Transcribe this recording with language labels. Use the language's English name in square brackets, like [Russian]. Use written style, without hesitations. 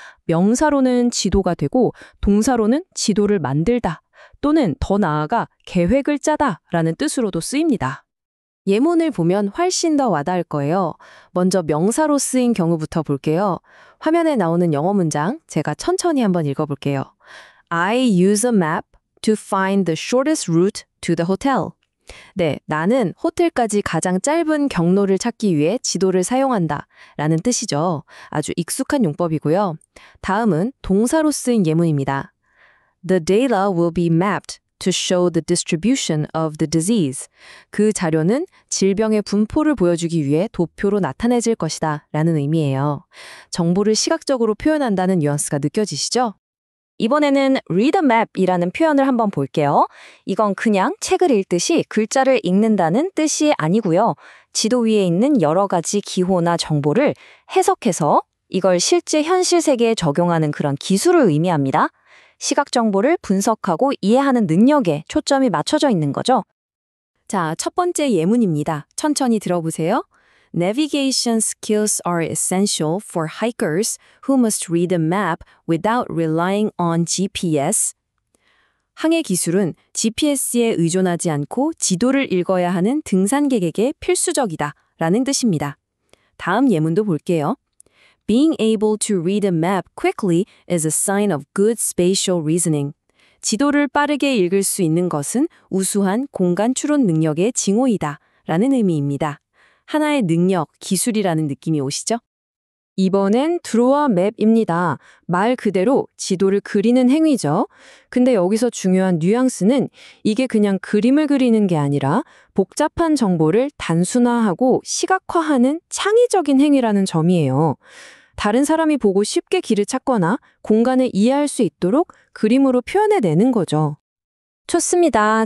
[Korean] 명사로는 지도가 되고 동사로는 지도를 만들다 또는 더 나아가 계획을 짜다라는 뜻으로도 쓰입니다. 예문을 보면 훨씬 더 와닿을 거예요. 먼저 명사로 쓰인 경우부터 볼게요. 화면에 나오는 영어 문장 제가 천천히 한번 읽어볼게요. [English] I use a map to find the shortest route to the hotel. [Korean] 네, 나는 호텔까지 가장 짧은 경로를 찾기 위해 지도를 사용한다 라는 뜻이죠. 아주 익숙한 용법이고요. 다음은 동사로 쓰인 예문입니다. [English] The data will be mapped to show the distribution of the disease. [Korean] 그 자료는 질병의 분포를 보여주기 위해 도표로 나타내질 것이다 라는 의미예요. 정보를 시각적으로 표현한다는 뉘앙스가 느껴지시죠? 이번에는 read a map이라는 표현을 한번 볼게요. 이건 그냥 책을 읽듯이 글자를 읽는다는 뜻이 아니고요. 지도 위에 있는 여러 가지 기호나 정보를 해석해서 이걸 실제 현실 세계에 적용하는 그런 기술을 의미합니다. 시각 정보를 분석하고 이해하는 능력에 초점이 맞춰져 있는 거죠. 자, 첫 번째 예문입니다. 천천히 들어보세요. [English] Navigation skills are essential for hikers who must read a map without relying on GPS. [Korean] 항해 기술은 GPS에 의존하지 않고 지도를 읽어야 하는 등산객에게 필수적이다 라는 뜻입니다. 다음 예문도 볼게요. [English] Being able to read a map quickly is a sign of good spatial reasoning. [Korean] 지도를 빠르게 읽을 수 있는 것은 우수한 공간 추론 능력의 징후이다 라는 의미입니다. 하나의 능력, 기술이라는 느낌이 오시죠? 이번엔 draw a map입니다. 말 그대로 지도를 그리는 행위죠. 근데 여기서 중요한 뉘앙스는 이게 그냥 그림을 그리는 게 아니라 복잡한 정보를 단순화하고 시각화하는 창의적인 행위라는 점이에요. 다른 사람이 보고 쉽게 길을 찾거나 공간을 이해할 수 있도록 그림으로 표현해내는 거죠. 좋습니다.